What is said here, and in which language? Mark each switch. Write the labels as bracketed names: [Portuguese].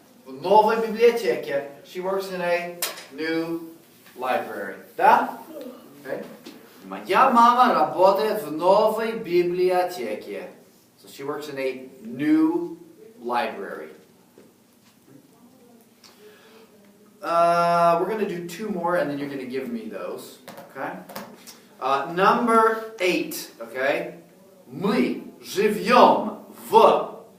[Russian] В новой библиотеке. [English] She works in a new library. [Russian] Да? [English] Okay? [Russian] Моя мама работает в новой библиотеке. [English] So she works in a new library. We're going to do two more and then you're going to give me those. Okay? Number 8. Okay? [Russian] Мы живем в.